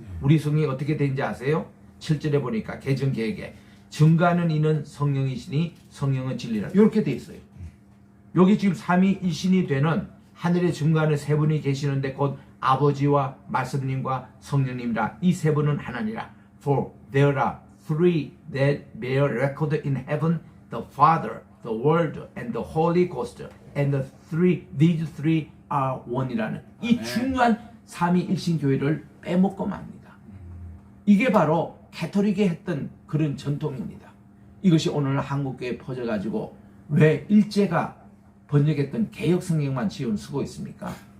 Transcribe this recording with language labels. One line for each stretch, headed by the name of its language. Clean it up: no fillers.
Korean: 우리 성경이 어떻게 되는지 아세요? 7절에 보니까 개정 개혁에 증거하는 이는 성령이시니 성령은 진리라 이렇게 돼 있어요. 여기 지금 삼위일신이 되는 하늘에 증거하는 세 분이 계시는데 곧 아버지와 말씀님과 성령님이라. 이 세 분은 하나니라.
English: For there are three that bear record in heaven, the Father, the Word, and the Holy Ghost. And these three are one
Korean: 이라는 이 중요한 삼위일신 교회를 빼먹고 맙니다. 이게 바로 가톨릭이 했던 그런 전통입니다. 이것이 오늘 한국교회에 퍼져가지고 왜 일제가 번역했던 개역 성경만 지금 쓰고 있습니까?